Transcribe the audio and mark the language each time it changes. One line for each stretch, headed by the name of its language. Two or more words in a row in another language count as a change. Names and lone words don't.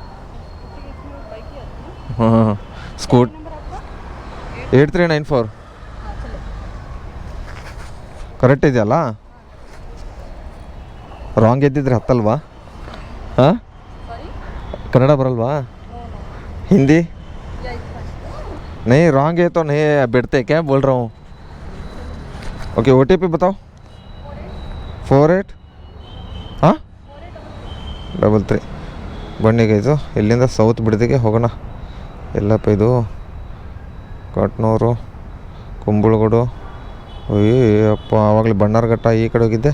Kannada: ಹಾಂ ಸ್ಕೂಟ್ 8394 ಕರೆಕ್ಟ್ ಇದೆಯಲ್ಲ? ರಾಂಗ್ ಎದ್ದಿದ್ರೆ ಹತ್ತಲ್ವಾ? ಹಾಂ, ಕನ್ನಡ ಬರಲ್ವಾ?
Hindi: हिंदी नहीं, रॉन्ग है तो नहीं बैठते क्या बोल रहा हूँ. ओके OTP बताओ. 48
Kannada: ಹಾಂ 33 ಬನ್ನಿಗೆ. ಇದು ಇಲ್ಲಿಂದ ಸೌತ್ ಬಿಡದಿಗೆ ಹೋಗೋಣ. ಎಲ್ಲಪ್ಪ ಇದು ಕಟ್ನೂರು, ಕುಂಬಳಗೂಡು. ಅಯ್ಯಪ್ಪ, ಆವಾಗಲೇ ಬಣ್ಣಾರ್ಘಟ್ಟ ಈ ಕಡೆ ಹೋಗಿದ್ದೆ.